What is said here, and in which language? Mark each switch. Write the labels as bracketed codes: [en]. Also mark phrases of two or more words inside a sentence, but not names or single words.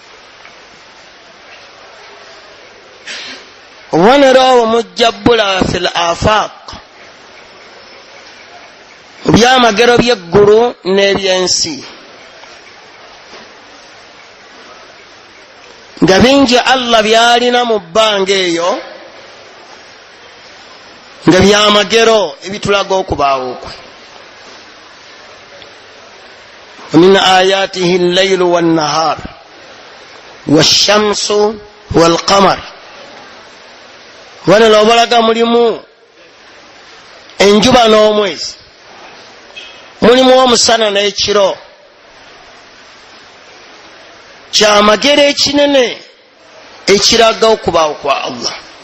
[lg] obubonero obwo mujjabbula [ar] في الآفاق, [lg] byamagero by'eggulu n'ebyensi, nga bingi Allah byalina mu bbanga eyo nga byamagero ebitulaga okubaawo kwe. [ar] من آياته الليل والنهار والشمس والقمر, [lg] wano obulaga mulimu enjuba n'omwezi, mulimu omusana n'ekiro. kyamagero ekinene ekiraga okubaawo kwa Allah.